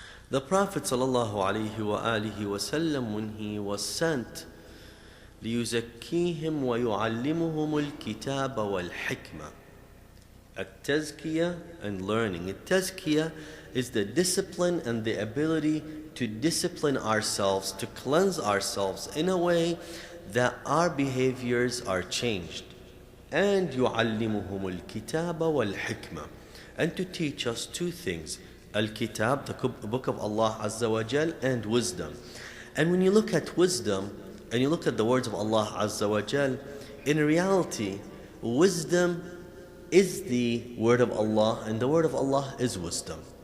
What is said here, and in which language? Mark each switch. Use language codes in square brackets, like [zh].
[en] The Prophet ﷺ, when he was sent [ar] ليزكيهم ويعلمهم الكتاب والحكمة. [en] التزكية and learning. التزكية is the discipline and the ability to discipline ourselves, to cleanse ourselves in a way that our behaviors are changed. [ar] And يعلمهم الكتاب والحكمة. [en] And to teach us two things. Al-Kitab, the book of Allah Azza wa Jal, and wisdom. And when you look at wisdom, and you look at the words of Allah Azza wa Jal, in reality, wisdom is the word of Allah, and the word of Allah is wisdom.